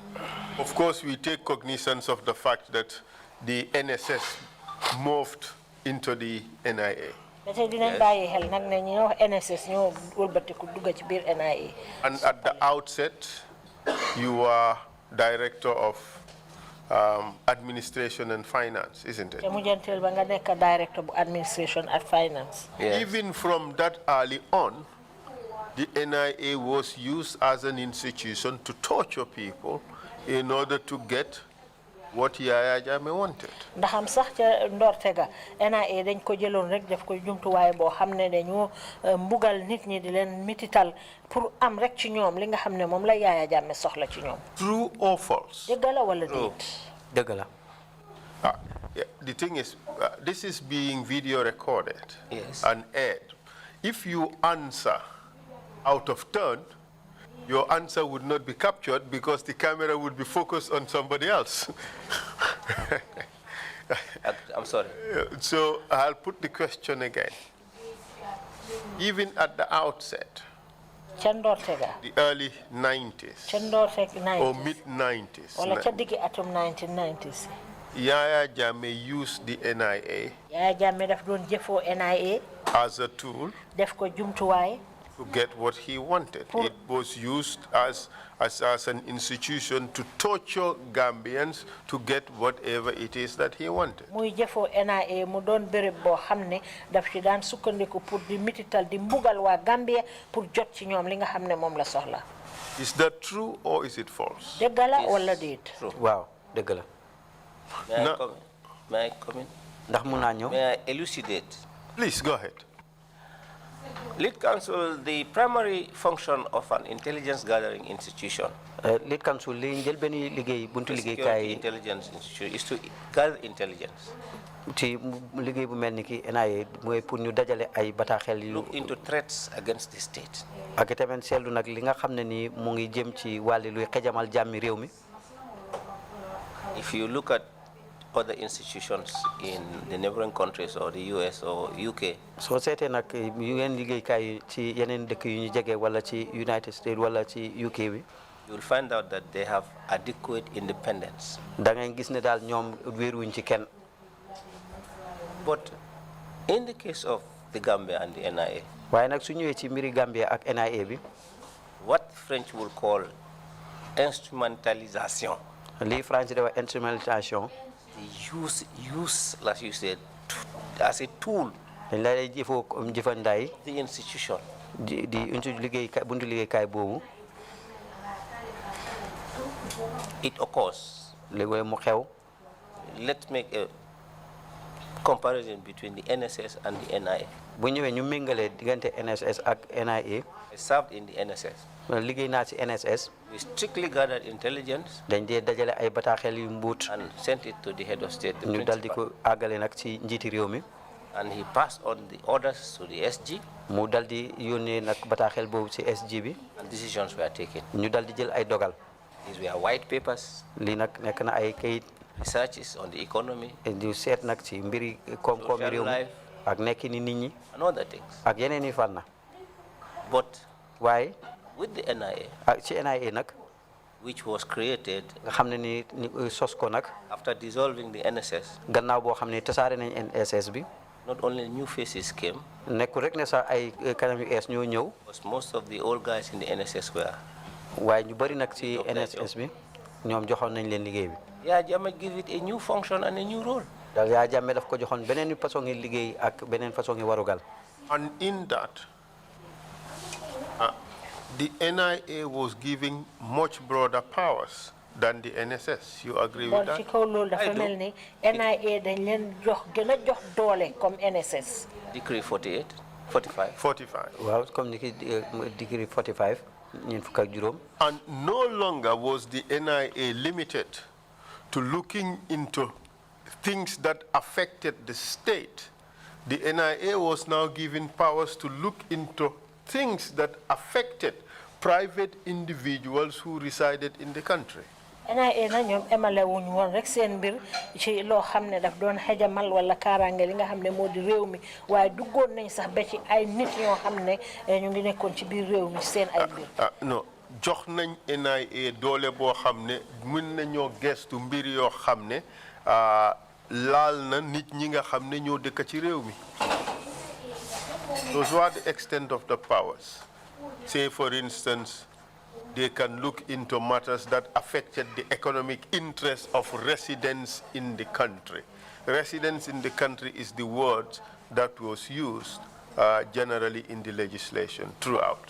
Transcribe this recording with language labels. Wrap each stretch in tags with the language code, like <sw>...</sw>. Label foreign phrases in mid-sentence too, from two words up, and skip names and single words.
<en>Of course, we take cognizance of the fact that the NSS moved into the NIA.</en> <wo>ba tey dinañ bàyyi xel nag ne ñoo NSS ñoo wëlbatiku dugga ci biir NIA.</wo> <en>And at the outset, you were director of administration and finance, isn't it?</en> <wo>te mujjantel ba nga nekk director bu</wo> <en>administration and finance. Even from that early on, the NIA was used as an institution to torture people in order to get what Yaya Jammeh wanted.</en> <wo>ndaxam sax ca ndorte ga NIA dañ ko jëloon rek def ko jumtuwaay boo xam ne dañu mbugal nit ñi di leen mitital pour am rek ci ñoom li nga xam ne moom la Yaya Jammeh soxla ci ñoom.</wo> <en>True or false?</en> <wo>dëgg la wala déet. dëgg la.</wo> <en>The thing is, this is being video recorded and aired. If you answer out of turn, your answer would not be captured because the camera would be focused on somebody else. I'm sorry. So I'll put the question again. Even at the outset, the early 90s or mid 90s,</en> <wo>wala ca diggi atum 1990s.</wo> <en>Yaya Jammeh used the NIA</en> <wo>Yaya Jammeh daf doon jëfoo NIA</wo> <en>as a tool</en> <wo>def ko jumtuwaay</wo> <en>to get what he wanted. It was used as an institution to torture Gambians to get whatever it is that he wanted.</en> <wo>muy jëfoo NIA mu doon béréb boo xam ne daf ci daan sukkandiku pour di mitital di mbugal waa Gambia pour jot ci ñoom li nga xam ne moom la soxla.</wo> <en>Is that true or is it false?</en> <wo>dëgg la wala déet. waaw dëgg la.</wo> <en>May I come in?</en> <wo>ndax mun naa ñëw.</wo> <en>May I elucidate? Please go ahead. Lead Counsel, the primary function of an intelligence gathering institution, Lead Counsel</en> <wo>li njël benn liggéey buntu liggéey</wo> <en>security</en> <wo>kaay</wo> <en>intelligence institution, is to gather intelligence,</en> <wo>ci liggéey bu mel ni ki NIA mooy pour ñu dajale ay bataaxel yu</wo> <en>look into threats against the state,</en> <wo>ak tamit seetlu nag li nga xam ne ni mu ngi jëm ci wàlli luy xejamal jàmmi réew mi.</wo> <en>If you look at other institutions in the neighboring countries or the US or UK,</en> <wo>soo seetee nag yeneen liggéeykaay ci yeneen dëkk yu ñu jege wala ci United States wala ci UK bi.</wo> <en>you will find out that they have adequate independence.</en> <wo>da ngay gis ne daal ñoom wéeruwuñ ci kenn.</wo> <en>But in the case of the Gambia and the NIA,</en> <wo>waaye nag su ñëwee ci mbiri Gambia ak NIA bi.</wo> <en>what French will call instrumentalisation.</en> <wo>lii France di wax instrumentalisation.</wo> <en>use, like you said, as a tool.</en> <wo>dañ lay jëfoo jëfandaay.</wo> <en>The institution.</en> <wo>di liggéeykaay buntu liggéeykaay boobu.</wo> <en>It occurs.</en> <wo>léegi mu xew.</wo> <en>Let's make a comparison between the NSS and the NIA.</en> <wo>bu ñëwee ñu méngale diggante NSS ak NIA.</wo> <en>I served in the NSS.</en> <wo>liggéey naa ci NSS.</wo> <en>We strictly gathered intelligence.</en> <wo>dañ dee dajale ay bataaxel yu mbuut.</wo> <en>And sent it to the head of state, the</en> <wo>ñu dal di</wo> <en>principal.</en> <wo>ko àggale nag ci njiiti réew mi.</wo> <en>And he passed on the orders to the SG.</en> <wo>mu dal di yónnee nag bataaxel boobu ci SG bi.</wo> <en>And decisions were taken.</en> <wo>ñu dal di jël ay dogal.</wo> <en>These were white papers.</en> <wo>lii nag nekk na ay kayit.</wo> <en>Researches on the economy.</en> <wo>di seet nag ci mbiri koom-koomi réew mi ak nekki ni nit ñi.</wo> <en>And other things.</en> <wo>ak yeneen i fànn.</wo> <en>But</en> <wo>waaye.</wo> <en>with the NIA.</en> <wo>ak ci NIA nag.</wo> <en>which was created.</en> <wo>nga xam ne ni sos ko nag.</wo> <en>after dissolving the NSS.</en> <wo>gannaaw boo xam ne tasaare nañ NSS bi.</wo> <en>not only new faces came.</en> <wo>nekkul rek ne sax ay kanam yu ees ñoo ñëw.</wo> <en>because most of the old guys in the NSS were.</en> <wo>waaye ñu bari nag ci NSS bi ñoom joxoon nañ leen liggéey bi.</wo> <en>Yaya Jammeh give it a new function and a new role.</en> <wo>daal Yaya Jammeh daf ko joxoon beneen façon ngi liggéey ak beneen façon ngi warugal.</wo> <en>And in that, the NIA was giving much broader powers than the NSS. You agree with that?</en> <wo>ci kaw loolu dafa mel ni NIA dañ leen jox gën a jox doole comme NSS.</wo> <en>Decree 45. 45.</en> <wo>waaw comme ni ki Decree 45 ñeent fukk ak juróom.</wo> <en>And no longer was the NIA limited to looking into things that affected the state. The NIA was now given powers to look into things that affected private individuals who resided in the country.</en> <wo>NIA na ñoom emale wuñ woon rek seen mbir ci loo xam ne daf doon xejamal wala kaaraange li nga xam ne moo di réew mi waaye duggoon nañ sax ba ci ay nit ñoo xam ne ñu ngi nekkoon ci biir réew mi seen ay mbir. non jox nañ NIA doole boo xam ne mën nañoo gestu mbir yoo xam ne laal na nit ñi nga xam ne ñoo dëkk ci réew mi.</wo> <en>Those were the extent of the powers. Say, for instance, they can look into matters that affected the economic interests of residents in the country. Residents in the country is the word that was used generally in the legislation throughout.</en>